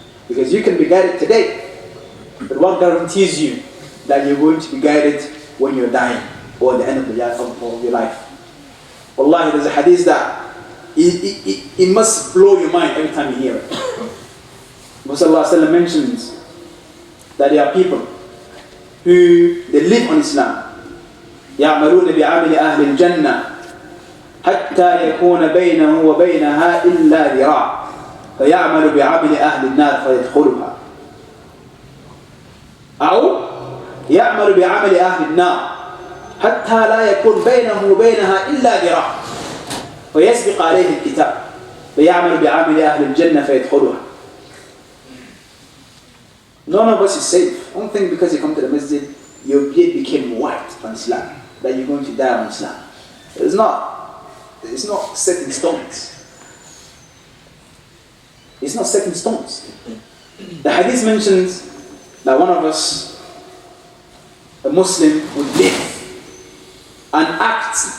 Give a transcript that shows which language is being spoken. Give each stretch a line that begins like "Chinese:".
English: Because you can be guided today, but what guarantees you that you're going to be guided when you're dying or at the end of your life? Wallahi, there's a hadith that it must blow your mind every time you hear it. Prophet mentions that there are people who they live on Islam.
Arabic: يعملون بعمل أهل الجنة حتى يكون بينه وبينها إلا ذراع فيعمل بعمل أهل النار فيدخلها أو يعمل بعمل أهل النار حتى لا يكون بينه وبينها إلا ذراع فيسبق عليه الكتاب فيعمل بعمل أهل الجنة فيدخلها.
English: None of us is safe. Don't think because you come to the masjid, your beard became white on Islam, that you're going to die on Islam. It's not set in stones. It's not set in stones. The hadith mentions that one of us, a Muslim, would live and act